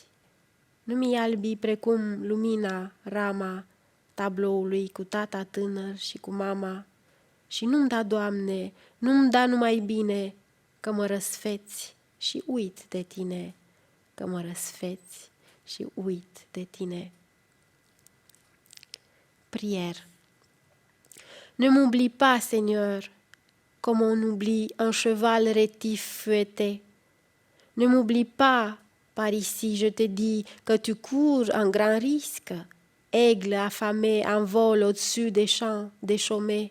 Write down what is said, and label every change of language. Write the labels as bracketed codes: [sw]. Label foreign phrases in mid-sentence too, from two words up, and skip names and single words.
[ro] Nu-mi albi precum lumina, rama tabloului cu tata tânăr și cu mama. Și nu-mi da, Doamne, nu-mi da numai bine că mă răsfeți și uit de Tine, că mă răsfeți și uit de Tine. [fr] Prière. Ne m'oublie pas, Seigneur, comme on oublie un cheval rétif fouetté. Ne m'oublie pas, par ici, je te dis que tu cours un grand risque, aigle affamé en vol au-dessus des champs déchaumés.